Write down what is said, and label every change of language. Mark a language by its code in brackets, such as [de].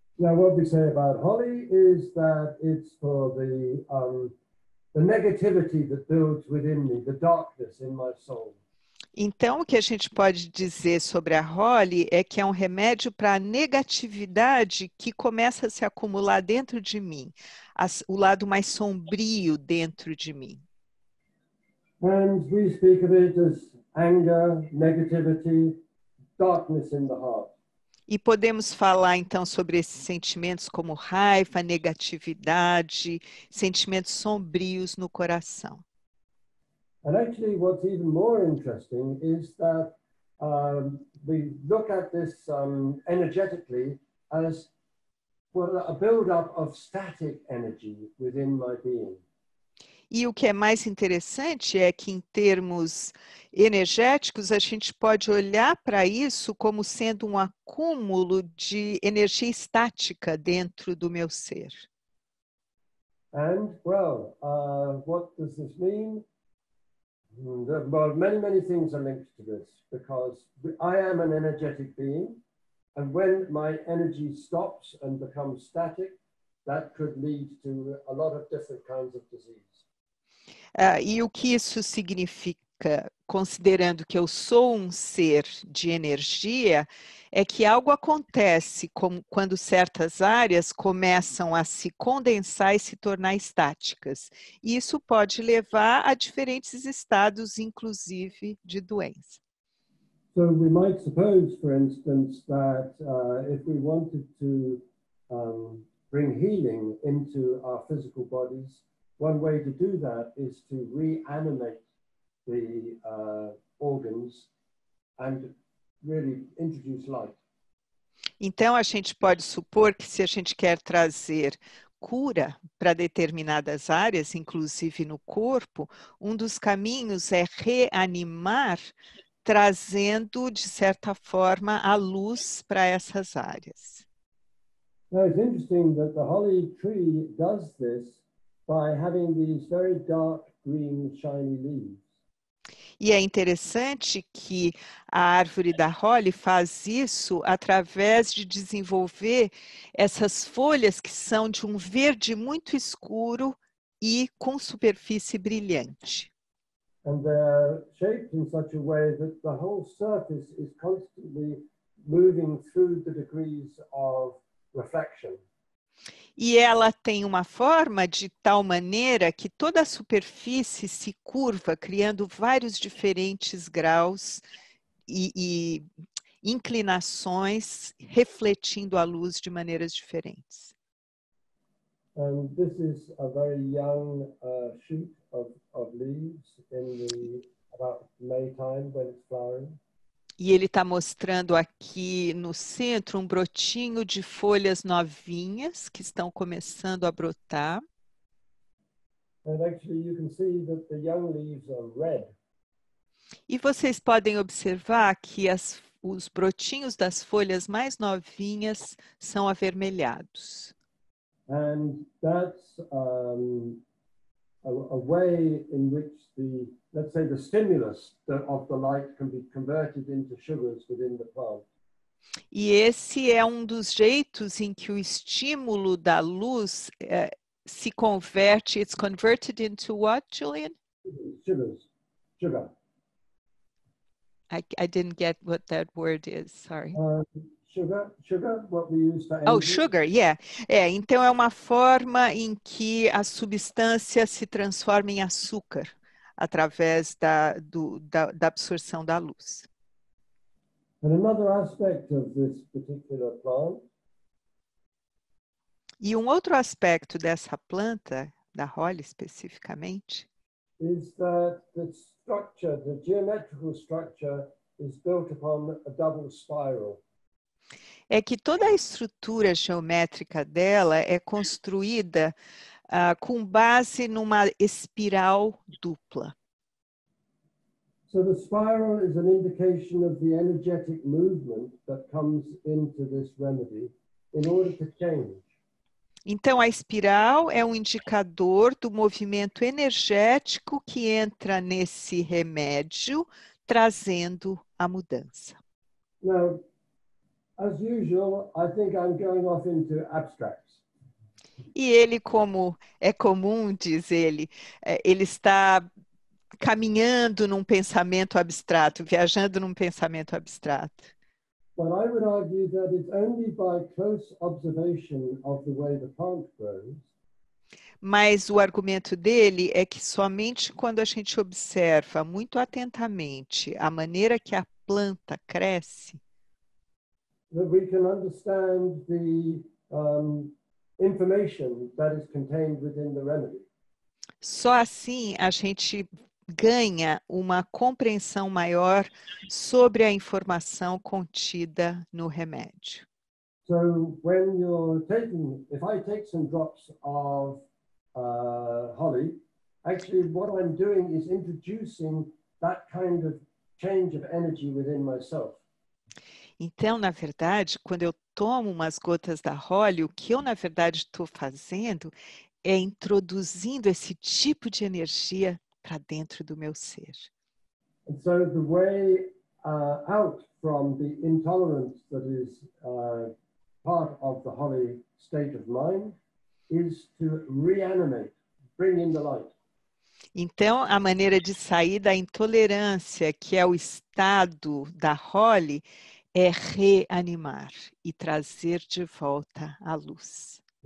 [en] Now, what we say about holly is that it's for the negativity that builds within me, the darkness in my soul. [pt] Então, o que a gente pode dizer sobre a holly é que é um remédio para a negatividade que começa a se acumular dentro de mim, o lado mais sombrio dentro de mim. [en] And we speak of it as anger, negativity, darkness in the heart. [pt] E podemos falar, então, sobre esses sentimentos como raiva, negatividade, sentimentos sombrios no coração. [en] And actually, what's even more interesting is that we look at this energetically as a build-up of static energy within my being. [pt] E o que é mais interessante é que, em termos energéticos, a gente pode olhar para isso como sendo um acúmulo de energia estática dentro do meu ser. [en] And, well, what does this mean? Well, many things are linked to this because I am an energetic being, and when my energy stops and becomes static, that could lead to a lot of different kinds of disease. [pt] E o que isso significa, considerando que eu sou um ser de energia, é que algo acontece quando certas áreas começam a se condensar e se tornar estáticas. E isso pode levar a diferentes estados, inclusive de doença. [en] So we might suppose, for instance, that if we wanted to bring healing into our physical bodies, one way to do that is to reanimate the organs and really introduce light. [pt] Então, a gente pode supor que se a gente quer trazer cura para determinadas áreas, inclusive no corpo, um dos caminhos é reanimar, trazendo, de certa forma, a luz para essas áreas. [en] Now it's interesting that the holly tree does this by having these very dark green shiny leaves. [pt] E é interessante que a árvore da Holly faz isso através de desenvolver essas folhas que são de um verde muito escuro e com superfície brilhante. [en] And they're shaped in such a way that the whole surface is constantly moving through the degrees of reflection. [pt] E ela tem uma forma de tal maneira que toda a superfície se curva, criando vários diferentes graus e inclinações, refletindo a luz de maneiras diferentes. [en] And this is a very young shoot of leaves in about May time when it's flowering. [pt] E ele está mostrando aqui no centro um brotinho de folhas novinhas que estão começando a brotar. [en] And actually you can see that the young leaves are red. [pt] E vocês podem observar que os brotinhos das folhas mais novinhas são avermelhados. [en] And that's a way in which let's say the stimulus of the light can be converted into sugars within the plant. [pt] E esse é um dos jeitos em que o estímulo da luz se converte. [en] It's converted into what, Julian? Sugar. I didn't get what that word is, sorry. Sugar, what we use for energy. Oh, sugar, yeah. [pt] Então é uma forma em que a substância se transforma em açúcar através da absorção da luz. [en] And another aspect of this particular plant. [pt] E um outro aspecto dessa planta, da Holly especificamente, [en] is that the structure, the geometrical structure, is built upon a double spiral. [pt] É que toda a estrutura geométrica dela é construída com base numa espiral dupla. [en] So the spiral is an indication of the energetic movement that comes into this remedy in order to change. [pt] Então, a espiral é um indicador do movimento energético que entra nesse remédio, trazendo a mudança. [en] Now, as usual, I think I'm going off into abstracts. [pt] E ele, como é comum, diz ele, ele está caminhando num pensamento abstrato, viajando num pensamento abstrato. [en] But I would argue that it's only by close observation of the way the plant grows. [pt] Mas o argumento dele é que somente quando a gente observa muito atentamente a maneira que a planta cresce, [en] that we can understand the information that is contained within the remedy. [pt] só assim a gente ganha uma compreensão maior sobre a informação contida no remédio. [en] So when you're taking, if I take some drops of holly, actually what I'm doing is introducing that kind of change of energy within myself. [pt] Então, na verdade, quando eu tomo umas gotas da Holly, o que eu, na verdade, estou fazendo é introduzindo esse tipo de energia para dentro do meu ser. [en] And so the way out from the intolerance that is part of the holly state of mind is to reanimate, bring in the light. [pt] Então, a maneira de sair da intolerância, que é o estado da Holly, é reanimar e trazer de volta a luz.